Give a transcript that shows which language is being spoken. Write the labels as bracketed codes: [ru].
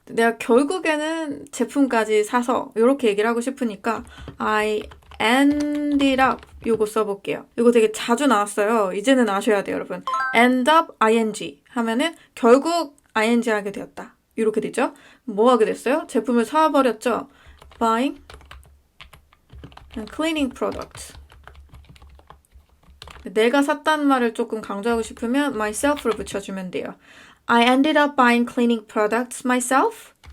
[ko] 내가 결국에는 제품까지 사서 이렇게 얘기를 하고 싶으니까 [en] I ended up [ko] 요거 써볼게요. 이거 되게 자주 나왔어요. 이제는 아셔야 돼요, 여러분. [en] end up ing [ko] 하면은 결국 ing 하게 되었다. 이렇게 되죠. 뭐 하게 됐어요? 제품을 사버렸죠. [en] buying and cleaning product. [ko] 내가 샀다는 말을 조금 강조하고 싶으면 myself를 붙여주면 돼요. [en] I ended up buying cleaning products myself.